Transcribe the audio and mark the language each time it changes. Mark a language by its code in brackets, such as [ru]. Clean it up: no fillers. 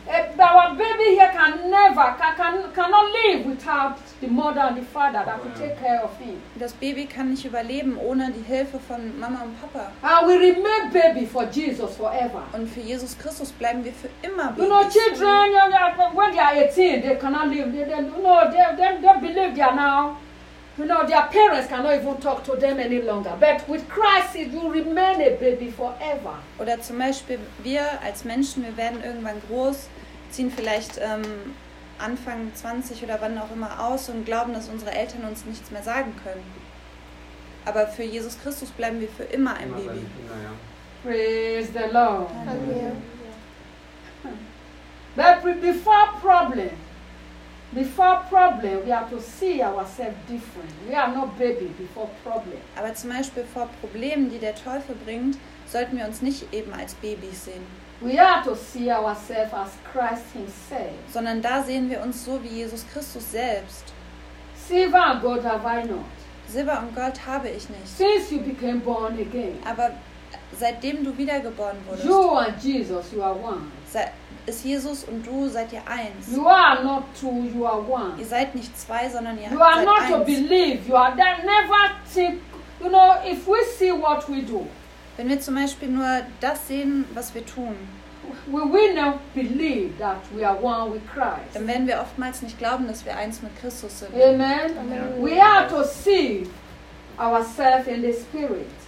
[en] Our baby here cannot live without the mother and the father that will take care of him. [de] Das Baby kann nicht überleben ohne die Hilfe von Mama und Papa. [en] And we remain baby for Jesus forever. [de] Und für Jesus Christus bleiben wir für immer [en] Baby. You know, children, when they are 18, they cannot live. They believe they are now. You know, their parents cannot even talk to them any longer. But with Christ, it will remain a baby forever. [de] Oder zum Beispiel wir als Menschen, wir werden irgendwann groß, ziehen vielleicht Anfang 20 oder wann auch immer aus und glauben, dass unsere Eltern uns nichts mehr sagen können. Aber für Jesus Christus bleiben wir für immer ein Baby. Ja. [en] Praise the Lord. Amen. But before problem, we have to see ourselves different. We are not baby before problem. [de] Aber zum Beispiel vor Problemen, die der Teufel bringt, sollten wir uns nicht eben als Babys sehen. [en] We are to see ourselves as Christ himself. [de] Sondern da sehen wir uns so wie Jesus Christus selbst. [en] Silver and gold have I not. [de] Silber und Gold habe ich nicht. [en] Since you became born again. [de] Aber seitdem du wiedergeboren wurdest. [en] You are Jesus, you are one. [de] Ist Jesus und du seid ihr eins. [en] You are not two, you are one. [de] Ihr seid nicht zwei, sondern ihr seid [en] eins. You are not to believe. You are never think. You know, if we see what we do. [de] Wenn wir zum Beispiel nur das sehen, was wir tun, [en] we will not believe that we are one with Christ. [de] Dann werden wir oftmals nicht glauben, dass wir eins mit Christus sind. [en] Amen. Amen. We are to see ourselves in the Spirit.